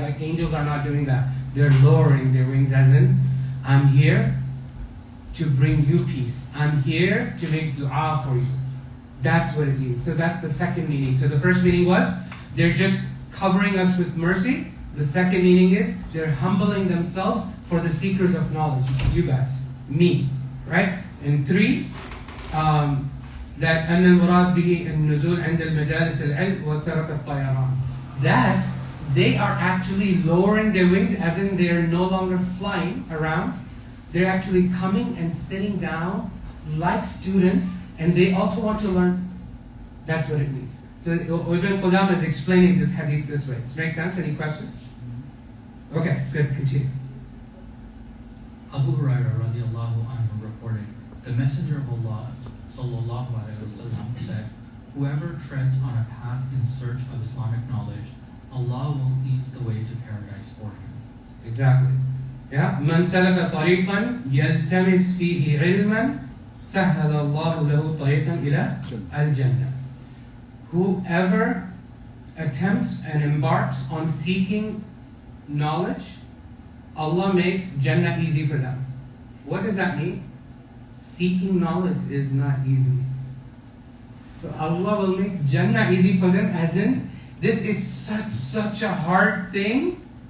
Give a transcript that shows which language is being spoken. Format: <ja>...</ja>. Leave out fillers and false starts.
<en>Like, angels are not doing that. They're lowering their wings as in, I'm here to bring you peace. I'm here to make dua for you. That's what it means. So that's the second meaning. So the first meaning was, they're just covering us with mercy. The second meaning is, they're humbling themselves for the seekers of knowledge. You guys. Me. Right? And three, that</en> <ar>أن المراد به النزول عند المجالس العلم وترك الطيران.</ar> <en>That they are actually lowering their wings, as in they're no longer flying around. They're actually coming and sitting down like students, and they also want to learn. That's what it means. So Ibn Qudama is explaining this hadith this way. Does it make sense? Any questions? Okay, good, continue. Abu Hurairah radiallahu anhu reported, the Messenger of Allah sallallahu alaihi wasallam said, whoever treads on a path in search of Islamic knowledge, Allah will ease the way to paradise for him. Exactly. Yeah.</en> <ar>من سلك طريقا يلتمس فيه علما سهل الله له طريقا إلى الجنة.</ar> <en>Whoever attempts and embarks on seeking knowledge, Allah makes Jannah easy for them. What does that mean? Seeking knowledge is not easy. So Allah will make Jannah easy for them, as in, this is such a hard thing.</en>